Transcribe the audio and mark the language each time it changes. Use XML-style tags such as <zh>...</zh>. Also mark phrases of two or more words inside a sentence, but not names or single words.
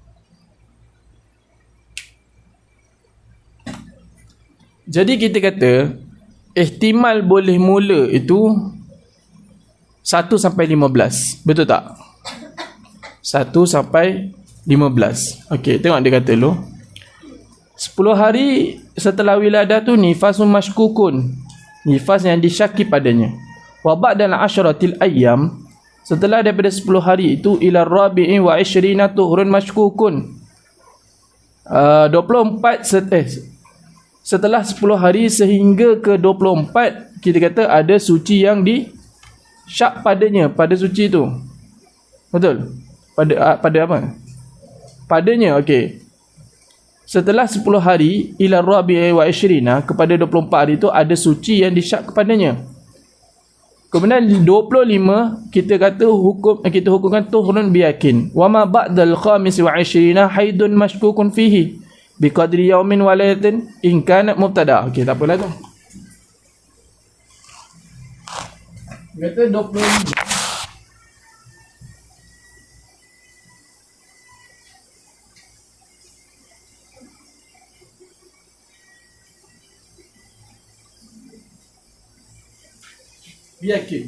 <ms>Jadi kita kata ihtimal boleh mula itu 1 sampai 15. Betul tak? 1 sampai 15. Okey, tengok dia kata dulu. 10 hari setelah wiladah tu</ms> <ar>نفاس مشكوك.</ar> <ms>Nifas yang disyaki padanya.</ms> <ar>وبعد العشرة الأيام,</ar> <ms>setelah daripada 10 hari itu</ms> <ar>إلى رابع و20 طهر مشكوك.</ar> <ms>24 setelah 10 hari sehingga ke 24, kita kata ada suci yang disyak padanya, pada suci tu. Betul? Pada apa? Padanya, okey. Setelah 10 hari</ms> <ar>إلى رابع و20,</ar> <ms>kepada 24 hari itu ada suci yang disyak kepadanya. Kemudian 25 kita kata kita hukumkan</ms> <ar>طهر بيقين. وما بعد الخامس و20 حيض مشكوك فيه بقدر يوم وليلة إن كان مبتدأة.</ar> <ms>Okey, tak apalah tu. Kata 25. Yakin.</ms>